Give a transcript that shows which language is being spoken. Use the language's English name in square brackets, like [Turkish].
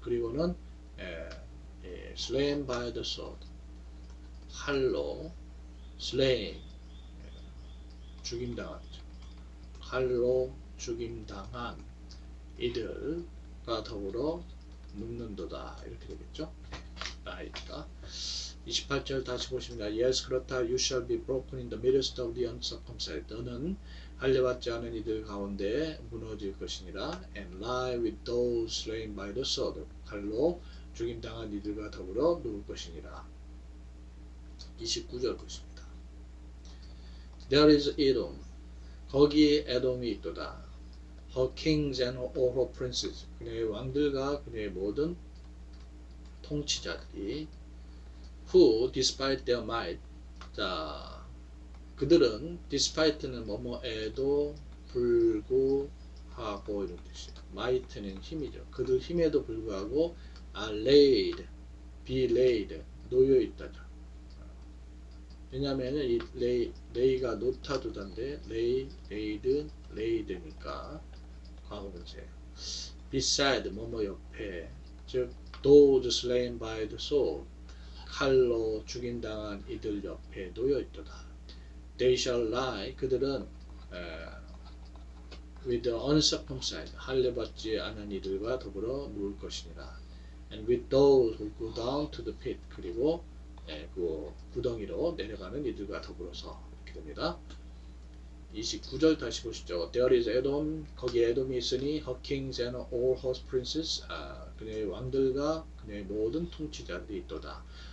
[Korean] 그리고는 [English] slain by the sword [Korean] 칼로 [English] slain [Korean] 죽임당하죠. 칼로 죽임당한 이들과 더불어 눕는도다 이렇게 되겠죠. 나이가 28절 다시 보십니다. [English] Yes [Korean] 그렇다 [English] you shall be broken in the midst of the uncircumcised. [Korean] 너는 할례받지 않은 이들 가운데 무너질 것이니라. [English] And lie with those slain by the sword. [Korean] 칼로 죽임당한 이들과 더불어 누울 것이니라. 29절 보십니다. [English] There is Edom. [Korean] 거기 에돔이 있도다. [English] Her kings and all her princes. [Korean] 그녀의 왕들과 그녀의 모든 통치자들이 [English] who despite their might. [Korean] 자, 그들은 despite는 뭐뭐에도 불구하고 이런 뜻이에요. might는 힘이죠. 그들 힘에도 불구하고 [English] are laid, be laid, [Korean] 놓여 있다죠. 왜냐하면 이 lay가 놓다 두다인데 lay, laid, laid니까 과거분사예요. beside 뭐뭐 옆에 즉 [English] those slain by the sword [Korean] 칼로 죽임당한 이들 옆에 놓여 있도다. [English] They shall lie [Korean] 그들은 [English] with the uncircumcised [Korean] 할례받지 않은 이들과 더불어 누울 것이니라. [English] And with those who go down to the pit [Korean] 그리고 그 구덩이로 내려가는 이들과 더불어서 이렇게 됩니다. 29절 다시 보시죠. [English] There is Edom [Korean] 거기에 에돔이 있으니 [English] her kings and all her princes [Korean] 그녀의 왕들과 그녀의 모든 통치자들이 있도다.